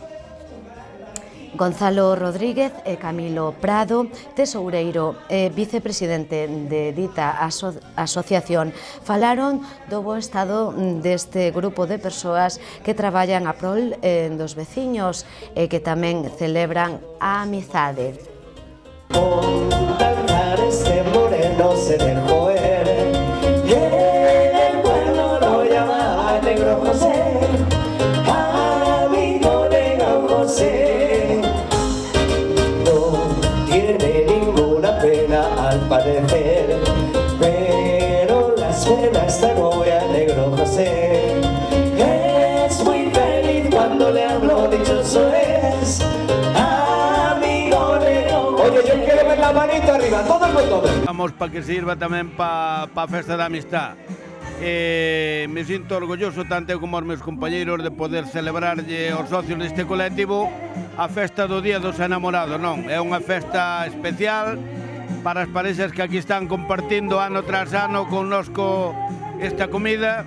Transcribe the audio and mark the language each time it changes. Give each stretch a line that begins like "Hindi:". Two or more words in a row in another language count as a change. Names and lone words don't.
Galician: Gonzalo Rodríguez e Camilo Prado, tesoureiro e vicepresidente de dita asociación, falaron do bo estado deste grupo de persoas que traballan a prol dos veciños e que tamén celebran a amizade.
Spanish: Con cantar este moreno se dejó ver, y en el pueblo lo llamaban Negro José, amigo Negro José. Al parecer, pero la suena esta novia Negro José. Es muy feliz cuando le hablo, dichoso es, amigo Negro José. Oye, yo quiero ver la manita arriba, todo el mundo. Vamos para que sirva
Galician: tamén para a festa da amistad. Me sinto orgulloso, tanto como os meus compañeiros, de poder celebrarlle aos socios deste colectivo a festa do Día dos Enamorados, non? É unha festa especial para as parexas que aquí están compartindo ano tras ano connosco esta comida.